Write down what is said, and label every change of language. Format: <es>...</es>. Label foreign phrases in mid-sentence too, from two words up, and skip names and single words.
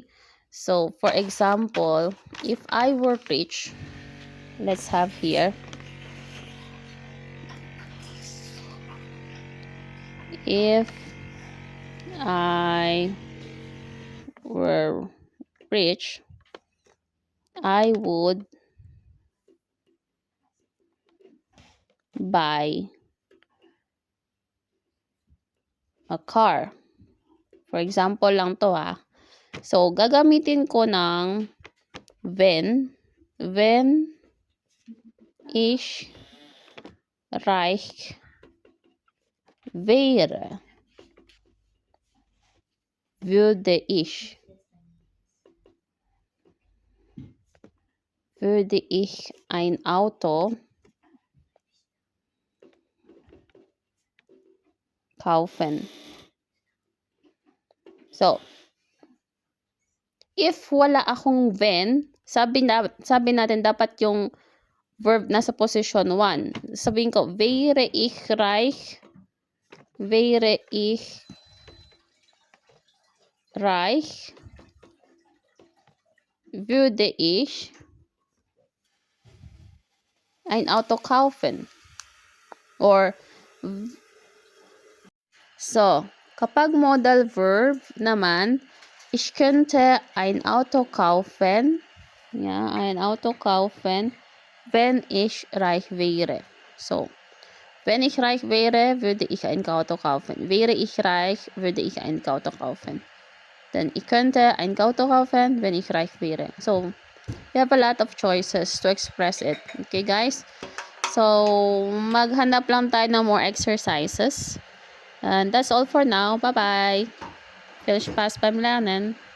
<en>So, for example, if I were rich, let's have here, if I were rich, I would buy a car. For example</en> <tl>lang to ha. So, gagamitin ko ng</tl> <de>wenn ich reich wäre, würde ich ein Auto kaufen.</de> <tl>So, if wala akong wenn, sabi natin dapat yung verb nasa position 1. Sabihin ko,</tl> <de>wäre ich reich, würde ich ein Auto kaufen.</de> <tl>Or, so, kapag</tl> <en>modal verb</en> <tl>naman,</tl> <de>ich könnte ein Auto kaufen. Ja, ein Auto kaufen, wenn ich reich wäre. So, wenn ich reich wäre, würde ich ein Auto kaufen. Wäre ich reich, würde ich ein Auto kaufen. Then, ich könnte ein Auto kaufen, wenn ich reich wäre.</de> <en>So, we have a lot of choices to express it. Okay, guys? So,</en> <tl>maghanap lang tayo ng</tl> <en>more exercises. And that's all for now. Bye-bye.</en> <de>Viel Spaß beim Lernen.</de>